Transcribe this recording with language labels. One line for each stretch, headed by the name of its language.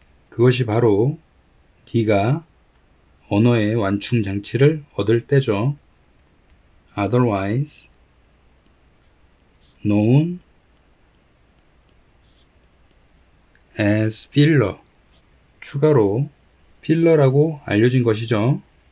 Korean: 그것이 바로 네가 언어의 완충 장치를 얻을 때죠.
English: Otherwise known as filler.
Korean: 추가로 필러라고 알려진 것이죠.